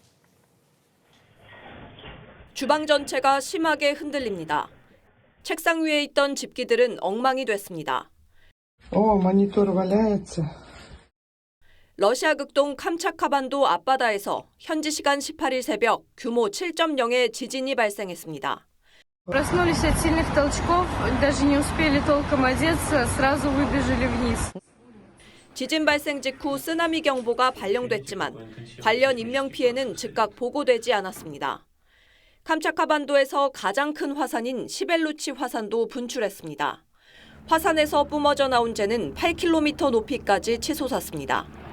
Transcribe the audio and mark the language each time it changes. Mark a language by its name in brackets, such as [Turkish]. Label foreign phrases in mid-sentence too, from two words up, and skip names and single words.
[Korean] 주방 전체가 심하게 흔들립니다. 책상 위에 있던 집기들은 엉망이 됐습니다. [Russian] 모니터 валяется. [Korean] 러시아 극동 캄차카 반도 앞바다에서 현지 시간 18일 새벽 규모 7.0의 지진이 발생했습니다. [Russian] Проснулись от сильных толчков, даже не успели толком одеться, сразу выбежали вниз. [Korean] 지진 발생 직후 쓰나미 경보가 발령됐지만 관련 인명 피해는 즉각 보고되지 않았습니다. 캄차카 반도에서 가장 큰 화산인 시벨루치 화산도 분출했습니다. 화산에서 뿜어져 나온 재는 8km 높이까지 치솟았습니다.